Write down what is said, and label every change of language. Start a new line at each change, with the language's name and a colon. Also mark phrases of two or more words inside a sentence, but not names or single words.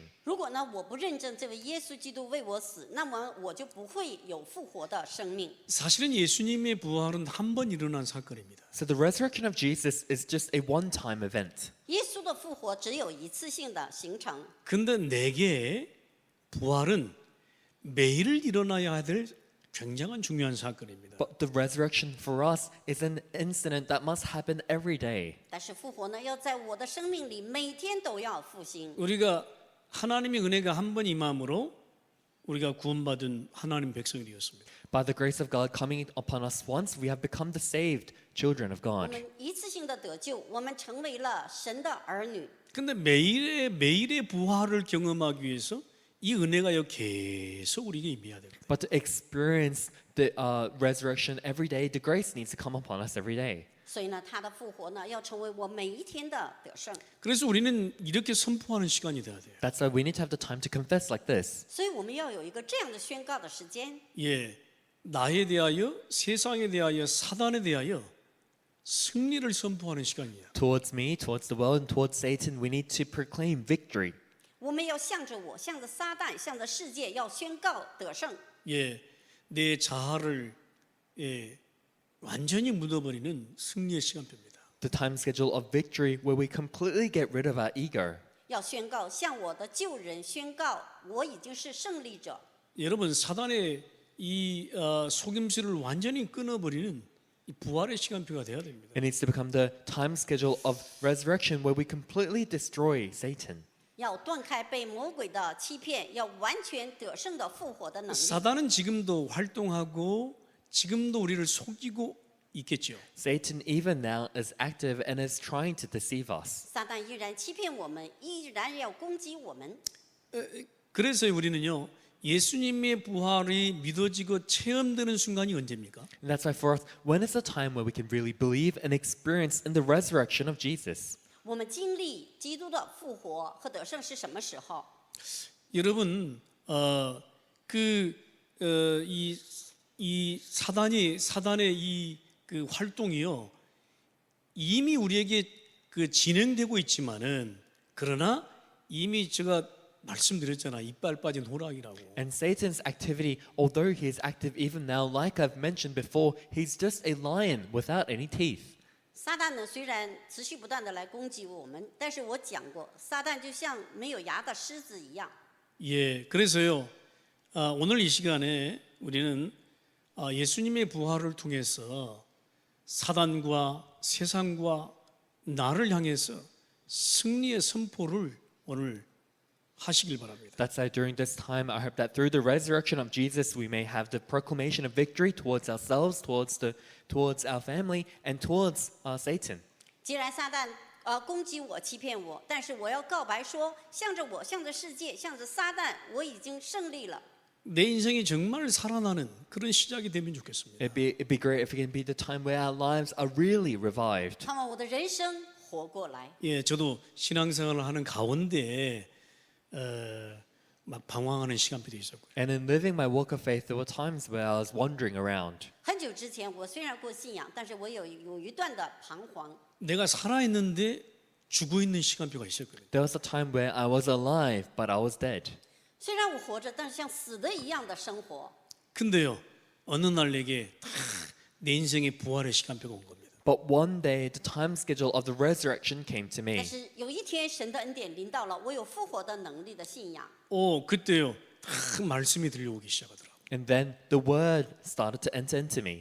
Chinese: 如果呢我不认证这位耶稣基督为我死，那么我就不会有复活的生命。
Korean: 사실은 예수님의 부활은 한 번 일어난 사건입니다.
English: So the resurrection of Jesus is just a one-time event.
Chinese: 耶稣的复活只有一次性的形成，
Korean: 근데 내게 부활은 매일 일어나야 될 굉장한 중요한 사건입니다.
English: But the resurrection for us is an incident that must happen every day.
Chinese: 但是复活呢要在我的生命里每天都要复兴。
Korean: 우리가 하나님의 은혜가 한 번 임함으로 우리가 구원받은 하나님 백성이 되었습니다.
English: By the grace of God coming upon us once, we have become the saved children of
Chinese: 我
English: God.
Chinese: 们一次性的得救，我们成为了神的儿女。
Korean: 근데 매일의 부활을 경험하기 위해서 이 은혜가 계속 우리에게 임해야 됩니다.
English: But to experience the resurrection every day, the grace needs to come upon us every day.
Chinese: 所以呢，他的复活呢，要成为我每一天的得胜。
Korean: 그래서 우리는 이렇게 선포하는 시간이 돼야 돼요.
English: That's why we need to have the time to confess like this.
Chinese: 所以我们要有一个这样的宣告的时间。
Korean: 예, 나에 대하여, 세상에 대하여, 사단에 대하여 승리를 선포하는 시간이에요.
English: Towards me, towards the world, and towards Satan, we need to proclaim victory.
Chinese: 我们要向着我，向着撒旦，向着世界，要宣告得胜。
Korean: 예, 내 자아를 완전히 묻어버리는 승리의 시간표입니다.
English: The time schedule of victory where we completely get rid of our ego.
Chinese: 要宣告，向我的旧人宣告，我已经是胜利者。
Korean: 여러분 사단의 이 속임수를 완전히 끊어버리는 이 부활의 시간표가 돼야 됩니다.
English: It needs to become the time schedule of resurrection where we completely destroy Satan.
Chinese: 要断开被魔鬼的欺骗，要完全得胜的复活的能力。
Korean: 사단은 지금도 활동하고 지금도 우리를 속이고 있겠죠.
English: Satan even now is active and is trying to deceive us.
Chinese: 撒旦依然欺骗我们，依然要攻击我们。
Korean: 그래서 우리는요 예수님의 부활이 믿어지고 체험되는 순간이 언제입니까?
English: And that's why for us, when is the time where we can really believe and experience in the resurrection of Jesus?
Chinese: 我们经历基督的复活和得胜是什么时候？
Korean: 여러분 이 사단의 이 그 활동이요 이미 우리에게 그 진행되고 있지만은 그러나 이미 제가 말씀드렸잖아 이빨 빠진 호랑이라고.
English: And Satan's activity, although he is active even now, like I've mentioned before, he's just a lion without any teeth.
Chinese: 撒旦呢，虽然持续不断的来攻击我们，但是我讲过，撒旦就像没有牙的狮子一样。
Korean: 예, 그래서요 오늘 이 시간에 우리는 예수님의 부활을 통해서 사단과 세상과 나를 향해서 승리의 선포를 오늘 하시길 바랍니다.
English: That's why during this time, I hope that through the resurrection of Jesus, we may have the proclamation of victory towards ourselves, towards our family, and towards Satan.
Chinese: 既然撒旦攻击我、欺骗我，但是我要告白说，向着我、向着世界、向着撒旦，我已经胜利了。
Korean: 내 인생이 정말 살아나는 그런 시작이 되면 좋겠습니다.
English: It'd be great if it can be the time where our lives are really revived.
Chinese: 盼望我的人生活过来。
Korean: 예, 저도 신앙생활을 하는 가운데 막 방황하는 시간들이 있었고요.
English: And in living my walk of faith, there were times where I was wandering around.
Chinese: 很久之前，我虽然过信仰，但是我有一段的彷徨。
Korean: 내가 살아있는데 죽어 있는 시간표가 있었거든요.
English: There was a time where I was alive, but I was dead.
Chinese: 虽然我活着，但是像死的一样的生活。
Korean: 근데요, 어느 날 내게 내 인생의 부활의 시간표가 온 겁니다.
English: But one day, the time schedule of the resurrection came to
Chinese: 但
English: me.
Chinese: 是有一天，神的恩典临到了，我有复活的能力的信仰。
Korean: 그때요, 말씀이 들려오기 시작하더라고요.
English: And then the word started to enter into me.